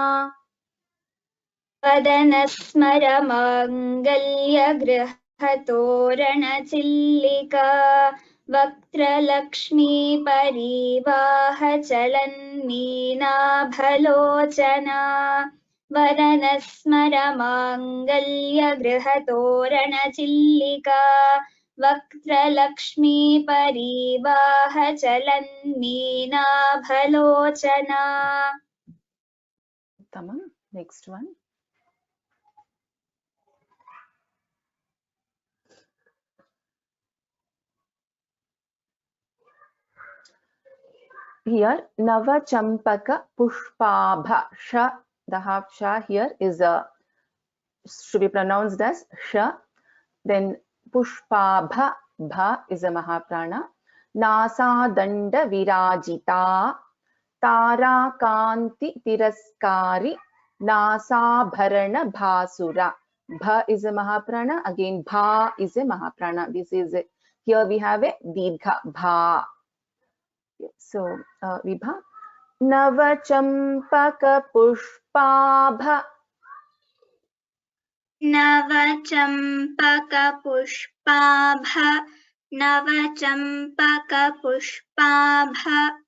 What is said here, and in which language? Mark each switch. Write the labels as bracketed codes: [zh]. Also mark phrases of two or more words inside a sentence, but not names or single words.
[sa] वदनस्मरमाङ्गल्यगृहतोरणचिल्लिका वक्त्रलक्ष्मी परिवाह चलन्मीनाभलोचना वदनस्मरमाङ्गल्यगृहतोरणचिल्लिका वक्त्रलक्ष्मी परिवाह चलन्मीनाभलोचना. [en] Tamam. Next one. Here, [sa] नव चम्पक पुष्पाभा. [en] Sha, the half sha here is should be pronounced as sha. Then Pushpabha, bha is a Mahaprana. [sa] नासा दण्ड विराजिता. तारा कान्ति तिरस्कारी. नासा भरण भासुरा. [en] Bha is a Mahaprana. Again, bha is a Mahaprana. This is it. Here we have a Didgha, bha. So, Vibha. [sa] नवचम्पक पुष्पाभा. नवचम्पक पुष्पाभा. नवचम्पक पुष्पाभा.